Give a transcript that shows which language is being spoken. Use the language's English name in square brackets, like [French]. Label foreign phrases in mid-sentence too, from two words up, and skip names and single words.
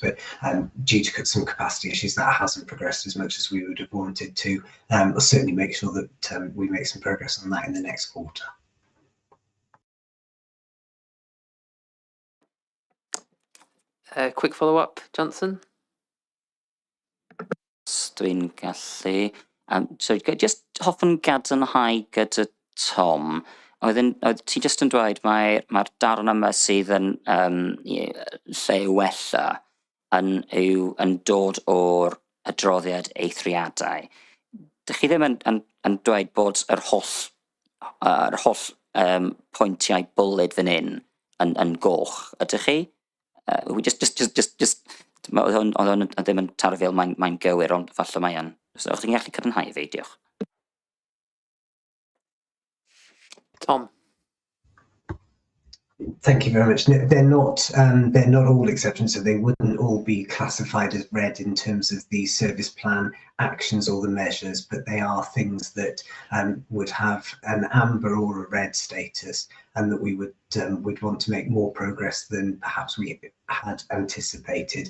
[English] But due to some capacity issues, that hasn't progressed as much as we would have wanted to. We'll certainly make sure that we make some progress on that in the next quarter. Quick follow-up, Johnson? [Welsh] Dwi'n gallu. So just hoffwn gadarnhau gyda Tom. Oedd ti just yn dweud mae'r darn yma sydd yn lle wella yn dod o'r adroddiad eithriadau. Dych chi ddim yn dweud bod yr holl pwyntiau bwled fan hyn yn goch, ydych chi? Oedd hwn ddim yn taro fel mae'n gywir, ond falle mae yn. So, o'ch chi'n gallu cadarnhau fi, diolch. Tom. [English] Thank you very much. They're not all exceptions, so they wouldn't all be classified as red in terms of the service plan actions or the measures, but they are things that would have an amber or a red status, and that we would want to make more progress than perhaps we had anticipated.